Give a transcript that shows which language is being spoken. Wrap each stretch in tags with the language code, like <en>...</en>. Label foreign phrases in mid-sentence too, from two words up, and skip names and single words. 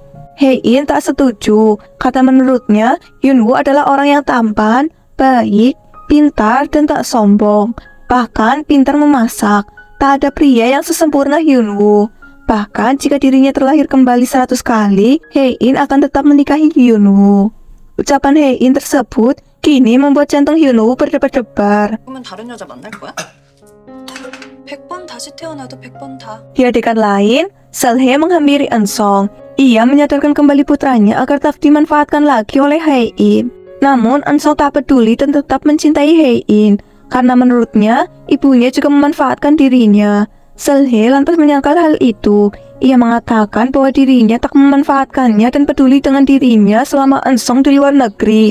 <id>Hae-in tak setuju, kata menurutnya Hyunwoo adalah orang yang tampan, baik, pintar, dan tak sombong. Bahkan pintar memasak. Tak ada pria yang sesempurna Hyunwoo. Bahkan jika dirinya terlahir kembali 100 kali, Hae-in akan tetap menikahi Hyunwoo. Ucapan Hae-in tersebut kini membuat jantung Hyunwoo berdebar-debar.</id> <ko>그러면 다른 여자 만날 거야? 100번 다시 태어나도 100번 다.</ko> <id>Di adegan lain, Seolhae menghampiri Eun-sung. Ia menyadarkan kembali putranya agar tak dimanfaatkan lagi oleh Hae-in. Namun Eun-sung tak peduli dan tetap mencintai Hae-in karena menurutnya ibunya juga memanfaatkan dirinya. Seolhae lantas menyangkal hal itu. Ia mengatakan bahwa dirinya tak memanfaatkannya dan peduli dengan dirinya selama Eun-sung di luar negeri.</id>